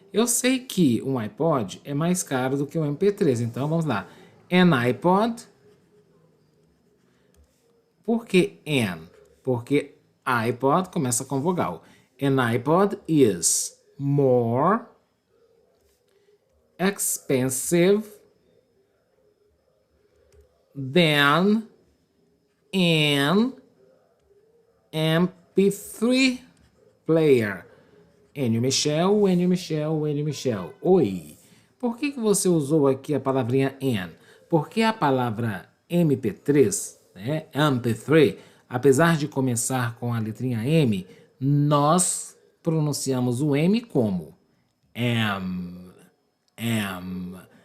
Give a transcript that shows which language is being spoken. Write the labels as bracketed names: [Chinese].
[Portuguese] Eu sei que um iPod é mais caro do que um MP3, então vamos lá. [English] An iPod. [Portuguese] Por que an? Porque iPod começa com vogal. [English] An iPod is more expensive than an MP3 player. [Portuguese] Enio Michel, Enio Michel, Enio Michel. Oi. Por que você usou aqui a palavrinha an? Porque a palavra MP3, né, MP3, apesar de começar com a letrinha M, nós pronunciamos o M como am, am.